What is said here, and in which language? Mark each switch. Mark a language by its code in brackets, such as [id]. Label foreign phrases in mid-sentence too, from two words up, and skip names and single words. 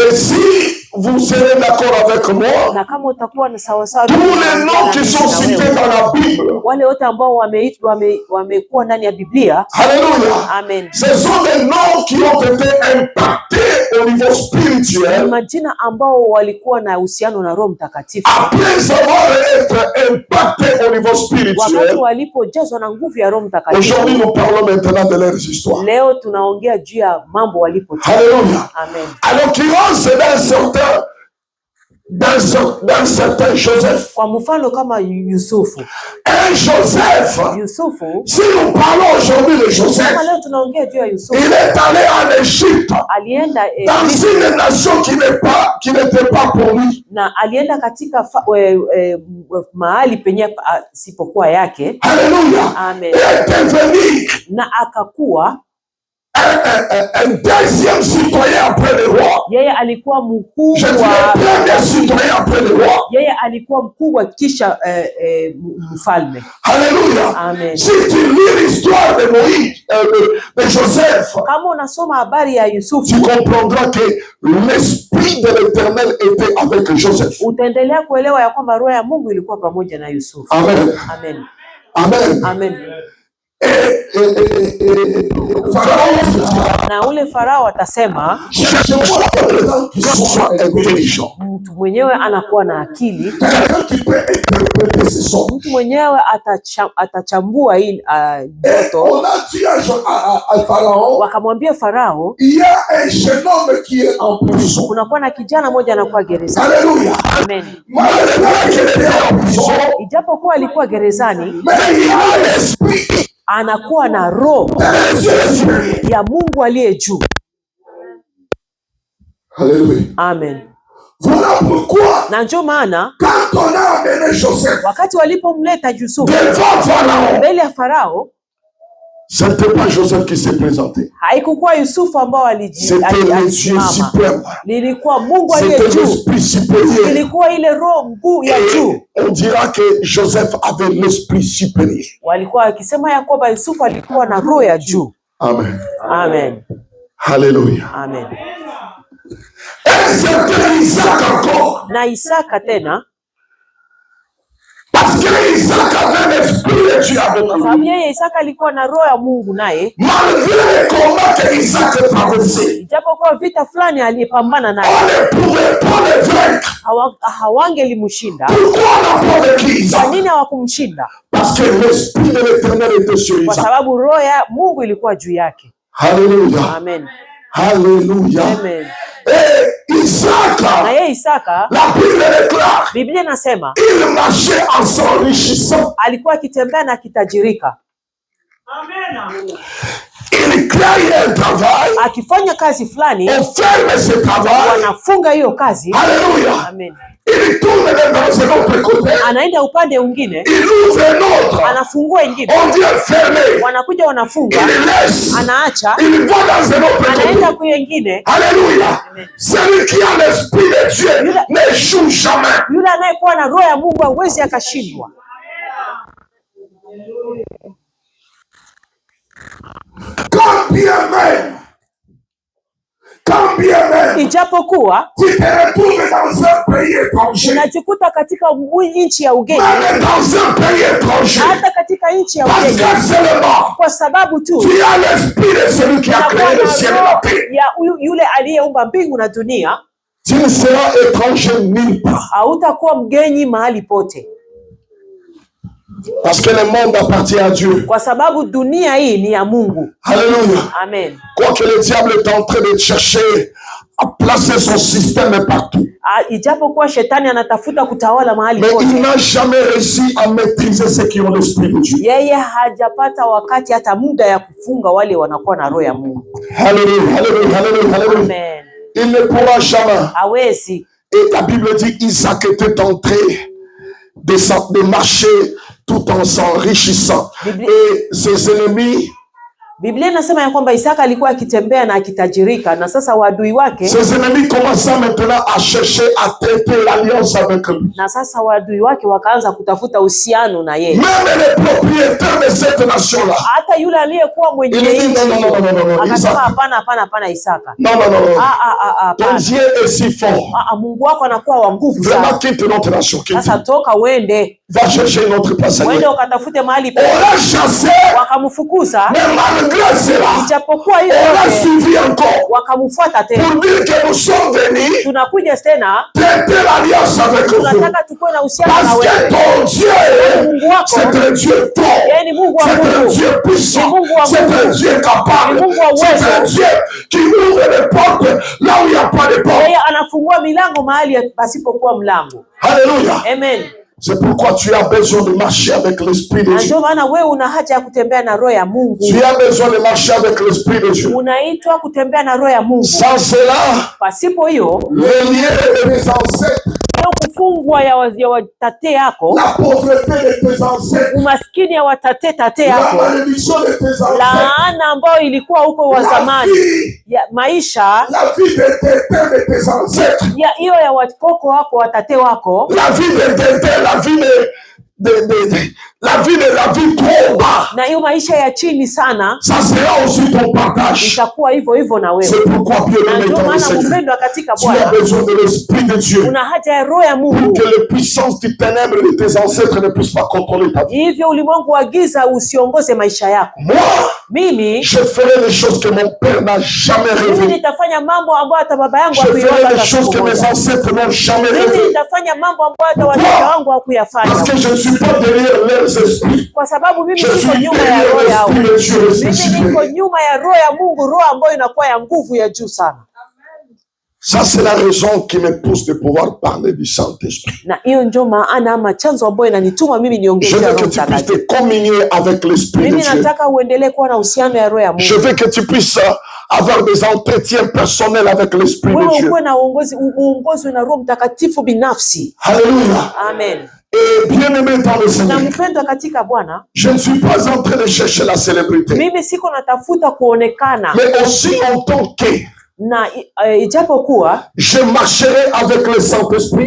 [fr] Et si vous serez d'accord avec moi, [sw] Na kama utakuwa na sawa sawa [fr] tous les noms qui sont cités dans la Bible, [sw] wale wote ambao wamekuwa ndani ya Biblia. [fr] alléluia, Amen. ce sont des noms qui ont été impactés au niveau [sw] Ni [fr] spirituel [sw] majina ambao walikuwa na uhusiano na Roho Mtakatifu. [fr] après avoir été impactés au niveau [sw] Wakati [fr] spirituel. [sw] walipojazwa na nguvu ya Roho Mtakatifu. [fr] Aujourd'hui, nous parlons maintenant de leurs histoires. [sw] Leo tunaongea juu ya mambo walipotenda. [fr] Alléluia. Amen. À l'occurrence, d'un certain Joseph. [sw] Kwa mfano kama Yusufu. [fr] Un Joseph. [sw] Yusufu. [fr] Si nous parlons aujourd'hui de [sw] Kama [fr] Joseph, [sw] leo tunaongea juu ya Yusufu. [fr] il est allé en Égypte [sw] Alienda [fr] dans une nation qui n'était pas pour lui. [sw] na alienda katika mahali penye sipokuwa yake. [fr] Alléluia. Amen. Il est devenu [sw] Na akakuwa [fr] un deuxième citoyen après le roi. [sw] yeye alikuwa [fr] Je dis [sw] mkubwa. [fr] le premier citoyen après le roi. [sw] Yeye alikuwa mkubwa kisha mfalme. [fr] Alléluia. Amen. Si tu lis l'histoire de Moïse, de Joseph, [sw] Kama unasoma habari ya Yusufu, [fr] tu comprendras que l'esprit de l'Éternel était avec Joseph. [sw] utaendelea kuelewa ya kwamba roho ya Mungu ilikuwa pamoja na Yusufu. Amen. Amen. Amen. Amen. [fr] Pharaon, [sw] Na ule Farao atasema [fr] cherchez-moi quelqu'un qui soit intelligent. [sw] mtu mwenyewe anakuwa na akili, [fr] Quelqu'un qui peut interpréter ces sons. [sw] mtu mwenyewe atachambua hii [fr] Et [sw] ndoto. [fr] on a dit à Pharaon, [sw] Wakamwambia Farao, [fr] il y a un jeune homme qui est en prison. [sw] kunakuwa na kijana mmoja anakuwa gerezani. [fr] Alléluia. Amen. Malgré qu'il était en prison, [sw] Ijapokuwa alikuwa gerezani, [fr] mais il a l'esprit [sw] anakuwa na roho [fr] de Jésus. [sw] ya Mungu aliye juu. [fr] Alléluia. Amen. Voilà pourquoi, [sw] Na ndio maana [fr] quand on a amené Joseph [sw] wakati walipomleta Yusufu [fr] devant Pharaon, [sw] mbele ya Farao, [fr] ce n'était pas Joseph qui s'est présenté. [sw] haikukuwa Yusufu ambao [fr] C'était le Dieu suprême. [sw] lilikuwa Mungu aliye [fr] C'était [sw] juu, [fr] l'esprit supérieur. [sw] ilikuwa ile roho mkuu ya juu. [fr] On dira que Joseph avait l'esprit supérieur. [sw] Walikuwa wakisema ya kwamba Yusufu alikuwa na roho ya juu. Amen. Amen. [fr] Alléluia. Amen. Et c'était Isaac encore. [sw] Na Isaka tena, [fr] Parce que Isaac avait l'esprit de Dieu avec [sw] kwa [fr] lui. [sw] sababu yeye Isaka alikuwa na roho ya Mungu naye, [fr] Malgré les combats que Isaac traversait, [sw] ijapokuwa vita fulani aliyepambana [fr] on [sw] naye [fr] ne pouvait pas le vaincre. [sw] hawangelimshinda. [fr] Pourquoi on n'a pas vaincu [sw] Kwa [fr] Isaac? [sw] nini hawakumshinda? [fr] Parce que l'esprit de l'Éternel était sur [sw] Kwa [fr] Isaac. [sw] sababu roho ya Mungu ilikuwa juu yake. [fr] Alléluia. Amen. Alléluia. Amen. Et Isaac, [sw] Na yeye Isaka, [fr] la Bible déclare, [sw] Biblia inasema [fr] il marchait en s'enrichissant. [sw] alikuwa akitembea na akitajirika, [fr] Il créait un travail, [sw] akifanya kazi fulani, [fr] on ferme ce travail. [sw] wanafunga hiyo kazi. [fr] Alléluia. Amen. Il tourne dans un autre côté, [sw] Anaenda upande mwingine, [fr] il ouvre un autre, [sw] anafungua ingine, [fr] on vient fermer, [sw] wanakuja wanafunga, [fr] il laisse, [sw] anaacha, [fr] il va dans un autre [sw] anaenda [fr] côté. [sw] kwa ingine. [fr] Alléluia. Celui qui a l'esprit de Dieu n'échoue jamais. [sw] Yule anayekuwa na roho ya Mungu hawezi akashindwa. [fr] Quand bien même, [sw] Ijapokuwa [fr] tu te retrouves dans un pays étranger, [sw] unajikuta katika nchi ya ugeni, [fr] même dans un pays étranger, [sw] hata katika nchi ya [fr] parce [sw] ugeni, [fr] que seulement [sw] kwa sababu tu [fr] tu as l'esprit de celui qui a [sw] unakuwa [fr] créé [sw] na [fr] le ciel et la [sw] roho [fr] terre. [sw] ya yule aliyeumba mbingu na dunia, [fr] Tu ne seras étranger nulle part. [sw] hautakuwa mgeni mahali pote, [fr] Parce que le monde appartient à Dieu. [sw] kwa sababu dunia hii ni ya Mungu. [fr] Alléluia. Amen. Quoique le diable est en train de chercher à placer son système partout. [sw] Ijapokuwa shetani anatafuta kutawala mahali [fr] Mais il [sw] pote, [fr] n'a jamais réussi à maîtriser ceux qui ont l'esprit de Dieu. [sw] yeye hajapata wakati hata muda ya kufunga wale wanakuwa na roho ya Mungu. [fr] Alléluia, alléluia, alléluia, alléluia. Amen. Il ne pourra jamais. Hawezi. Et la Bible dit Isaac était en train de marcher tout en s'enrichissant. Et ses ennemis, [sw] Biblia inasema ya kwamba Isaka alikuwa akitembea na akitajirika, na sasa wadui wake, [fr] ses ennemis commençaient maintenant à chercher à traiter l'alliance avec lui. [sw] na sasa wadui wake wakaanza kutafuta uhusiano na yeye. [fr] Même les propriétaires de cette nation-là. [sw] Hata yule aliyekuwa mwenye [fr] Il dit [sw] nchi [fr] non, [sw] akasema [fr] Isaac. [sw] hapana Isaka. [fr] Non. Ton [sw] Hapana. [fr] Dieu est si fort. [sw] Mungu wako anakuwa wa nguvu [fr] Vraiment, [sw] sana. [fr] quitte notre nation. [sw] Sasa toka uende, [fr] Va chercher une autre place. [sw] uende ukatafute mahali [fr] On [sw] pa. [fr] l'a chassé, [sw] Wakamfukuza, [fr] mais malgré cela, [sw] ijapokuwa hiyo [fr] on l'a [sw] yote, [fr] suivi encore [sw] wakamfuata tena. [fr] pour dire que nous sommes venus [sw] Tunakuja tena, [fr] traiter l'alliance avec vous. [sw] tunataka tukuwe na uhusiano na [fr] Parce que [sw] wewe. [fr] ton Dieu, [sw] Mungu wako [fr] c'est un Dieu fort, [sw] yeye ni Mungu wa [fr] c'est un [sw] nguvu, [fr] Dieu puissant, [sw] Ni Mungu wa [fr] c'est un [sw] nguvu. [fr] Dieu capable, [sw] Ni Mungu wa [fr] c'est un [sw] uwezo. [fr] Dieu qui ouvre les portes là où il n'y a pas de porte. [sw] Yeye anafungua milango mahali pasipokuwa mlango. [fr] Alléluia. Amen. C'est pourquoi tu as besoin de marcher avec l'Esprit de [sw] Na [fr] Dieu. [sw] ndio maana wewe una haja ya kutembea na roho ya Mungu. [fr] Tu as besoin de marcher avec l'Esprit de Dieu. [sw] Unaitwa kutembea na roho ya Mungu. [fr] Sans cela, [sw] Pasipo hiyo, [fr] les liens de tes ancêtres, [sw] leo kufungwa ya watate yako, [fr] la pauvreté de tes ancêtres, [sw] umaskini ya tate [fr] la [sw] yako, [fr] malédiction de tes ancêtres, [sw] laana ambayo ilikuwa huko wa [fr] la [sw] zamani, [fr] vie, [sw] ya maisha [fr] la vie de tes ancêtres, [sw] ya hiyo ya wakoko wako, watate wako, [fr] la vie de la vie la vie trop bas. [sw] na hiyo maisha ya chini sana, [fr] Ça sera aussi ton partage. [sw] itakuwa hivyo hivyo na wewe. [fr] C'est pourquoi bien [sw] Na [fr] aimé [sw] ndio [fr] dans le [sw] maana [fr] Seigneur, [sw] mpendwa katika [fr] tu as [sw] Bwana, [fr] besoin de l'Esprit de Dieu [sw] una haja ya roho ya [fr] pour [sw] Mungu, [fr] que les puissances du ténèbre de tes ancêtres ne puissent pas contrôler ta vie. [sw] hivyo ulimwengu wa giza usiongoze maisha yako. [fr] Moi, [sw] Mimi [fr] je ferai les choses que mon père n'a jamais [sw] mimi [fr] rêvé. [sw] nitafanya mambo ambayo hata baba yangu [fr] Je ferai [sw] hakuiona [fr] les [sw] hata [fr] choses [sw] siku [fr] que mes [sw] moja. [fr] ancêtres n'ont jamais [sw] Mimi [fr] rêvé. [sw] nitafanya mambo ambayo hata wazazi wangu hawakuyafanya, [fr] Parce que je ne suis pas derrière leurs esprits. [sw] kwa sababu mimi [fr] Je [sw] niko [fr] suis [sw] nyuma ya [fr] derrière [sw] roho yao. [fr] l'Esprit de Dieu. [sw] Mimi niko nyuma ya roho ya Mungu, roho ambayo inakuwa ya nguvu ya juu sana. [fr] Ça, c'est la raison qui me pousse de pouvoir parler du Saint-Esprit. [sw] Na hiyo ndio maana ama chanzo ambayo inanituma mimi niongee [fr] Je veux [sw] Roho [fr] que tu puisses [sw] Mtakatifu. [fr] te communier avec l'Esprit de [sw] Mimi [fr] Dieu. [sw] nataka uendelee kuwa na uhusiano ya roho ya [fr] Je [sw] Mungu. [fr] veux que tu puisses avoir des entretiens personnels avec l'Esprit de Dieu. Alléluia. Amen. Et bien aimé dans le Seigneur, je ne suis pas en train de chercher la célébrité, mais aussi en tant que je marcherai avec le Saint-Esprit.